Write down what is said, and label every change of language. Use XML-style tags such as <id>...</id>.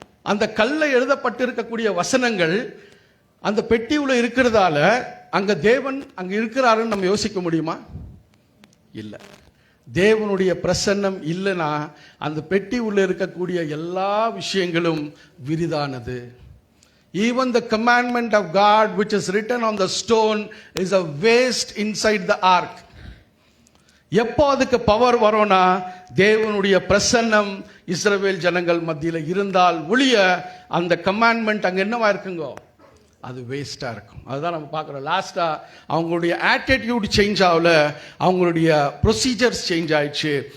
<ta>அந்த கல்ல எழுதப்பட்டிருக்கக்கூடிய வசனங்கள் அந்த பெட்டி உள்ள இருக்கிறதால அங்க தேவன் அங்க இருக்கிறாருன்னு நம்ம யோசிக்க முடியுமா? இல்லை. தேவனுடைய பிரசன்னம் இல்லைன்னா அந்த பெட்டி உள்ள இருக்கக்கூடிய எல்லா விஷயங்களும் விரிதானது.</ta> <en>Even the commandment of God which is written on the stone is a waste inside the ark.</en> <ta>எப்போ அதுக்கு பவர் வரும்னா தேவனுடைய பிரசன்னம் இஸ்ரவேல் ஜனங்கள் மத்தியில் இருந்தால் ஒழிய அந்த கமாண்ட்மெண்ட் அங்க என்னவா இருக்குங்கோ, அது வேஸ்டா இருக்கும். அதுதான் நம்ம பார்க்குறோம். லாஸ்டா அவங்களுடைய ஆட்டிடியூட் சேஞ்ச் ஆகல, அவங்களுடைய ப்ரொசீஜர்ஸ் சேஞ்ச் ஆயிடுச்சு.</ta>